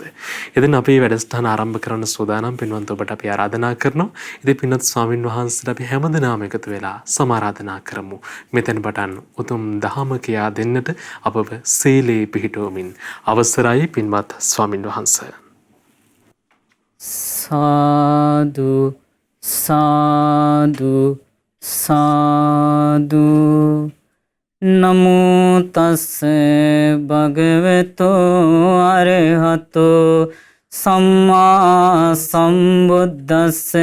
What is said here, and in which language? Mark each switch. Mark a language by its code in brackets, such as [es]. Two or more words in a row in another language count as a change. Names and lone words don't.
[si] ඉතින් අපි වැඩසටහන ආරම්භ කරන්න සූදානම්. පින්වන්ත ඔබට අපි ආරාධනා කරනවා. ඉතින් පින්වත් ස්වාමින් වහන්සේට අපි හැමදෙනාම එකතු වෙලා සමාරාධනා කරමු. මෙතෙන් පටන් උතුම් දහම කියා දෙන්නට අපව සීලේ පිහිටුවමින් අවසරයි පින්වත් ස්වාමින් වහන්සේ. සාදු සාදු සාදු. [pi] නමෝ තස්ස භගවතෝ අරහතෝ සම්මා සම්බුද්දස්ස.